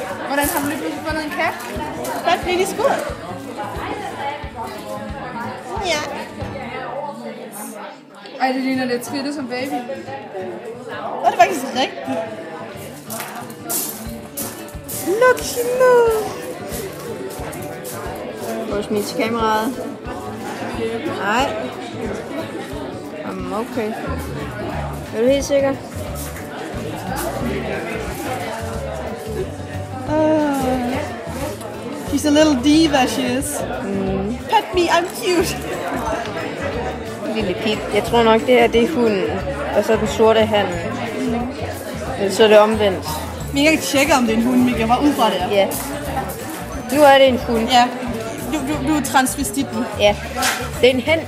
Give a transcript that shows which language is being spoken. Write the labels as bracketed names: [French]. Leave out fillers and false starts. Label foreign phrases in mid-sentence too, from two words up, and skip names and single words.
[Danish] Hvordan har du lige pludselig fundet en kat? Hvad bliver de skudt? Ja. Ej, det ligner lidt trittet som baby. Og det er faktisk rigtigt. [English] Look, she moves. [Danish] Prøv at smile til kameraet. Nej. Okay. Er du helt sikker? [English] She's a little diva, she is. Pet me, I'm cute. [Danish] Lille pip. Jeg tror nok, det her det er hunden. Og så den sorte han. Så er det omvendt. Men jeg kan tjekke, om det er en hund, Mika. Hvor udefra det er. Ja. Nu er det en hund. Ja. Du er transvestit nu. Ja. Det er en hen.